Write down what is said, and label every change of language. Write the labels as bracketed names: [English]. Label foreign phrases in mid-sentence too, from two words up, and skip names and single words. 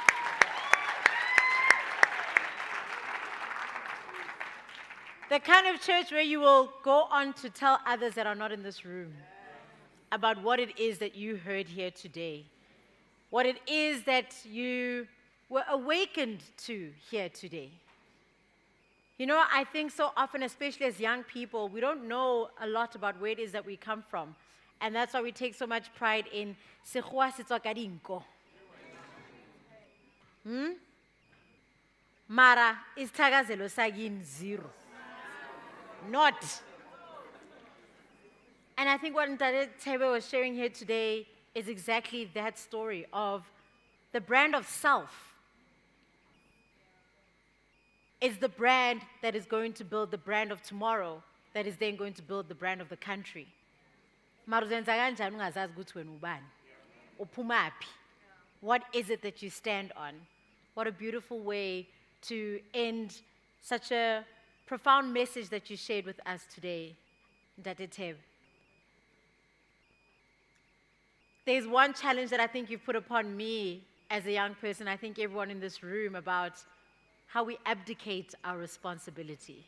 [English] The kind of church where you will go on to tell others that are not in this room about what it is that you heard here today, what it is that you were awakened to here today. You know, I think so often, especially as young people, we don't know a lot about where it is that we come from. And that's why we take so much pride in [Tswana] Sekgowa se tswa ka dinko. [Zulu] Mara isithakazelo sakini zero. [English] Not. And I think what Thebe was sharing here today is exactly that story of the brand of self is the brand that is going to build the brand of tomorrow, that is then going to build the brand of the country. [Zulu] Mara uzenza kanjani ungazazi ukuthi wena ubani? Uphumaphi? [English] What is it that you stand on? What a beautiful way to end such a profound message that you shared with us today, Ntate Thebe. There's one challenge that I think you've put upon me as a young person, I think everyone in this room, about how we abdicate our responsibility.